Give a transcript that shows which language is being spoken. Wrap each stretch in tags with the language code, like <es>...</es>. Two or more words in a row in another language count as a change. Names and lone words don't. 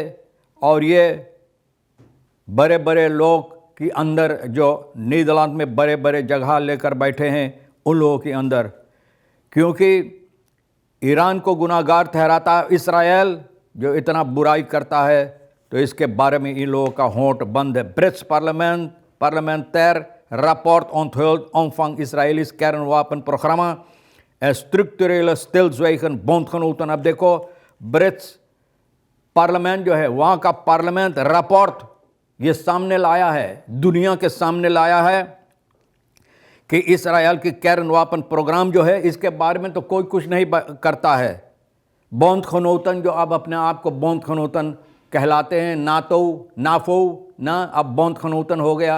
<hi>और ये बड़े बड़े लोग के अंदर जो नीदरलैंड में बड़े बड़े जगह लेकर बैठे हैं उन लोगों के अंदर, क्योंकि ईरान को गुनाहगार ठहराता इसराइल जो इतना बुराई करता है, तो इसके बारे में इन लोगों का होंठ बंद है।</hi> <nl>ब्रिट्स parlementair rapport onthult omvang Israëli's kernwapenprogramma en structurele stilzwijgen bondgenoten।</nl> <hi>अब देखो, ब्रिट्स पार्लियामेंट जो है वहाँ का पार्लियामेंट रिपोर्ट ये सामने लाया है, दुनिया के सामने लाया है कि इसराइल की कैरनवापन प्रोग्राम जो है इसके बारे में तो कोई कुछ नहीं करता है। बॉन्दखनोतन जो अब अपने आप को बॉन्दखनोतन कहलाते हैं, नाफो ना, अब बॉन्दखनोतन हो गया।</hi>